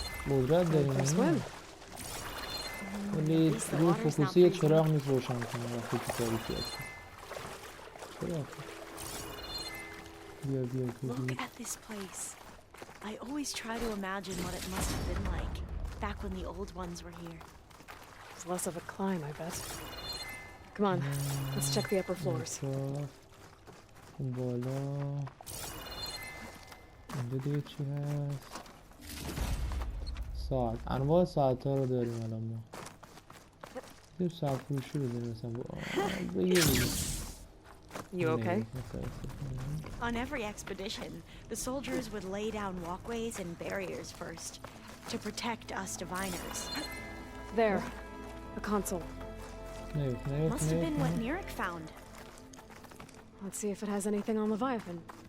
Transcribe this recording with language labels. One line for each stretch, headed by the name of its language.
Persian: قدرت داریم ولی روی فوکوسی یه چراغ نیست روشن کنه وقتی که تاریکی هست چراغ بیا
English: Look at this place. I always try to imagine what it must have been like back when the old ones were here. It's less of a climb, I bet. Come on, let's check the upper floors.
Persian: بالا اینجا دیگه چی هست ساعت انواع ساعت ها رو داریم الان ما یه ساعت فروشی رو داریم مثلا بگیریم
English: You okay? On every expedition, the soldiers would lay down walkways and barriers first to protect us diviners. There, a console. Must have been what Nirik found. Let's see if it has anything on Leviathan.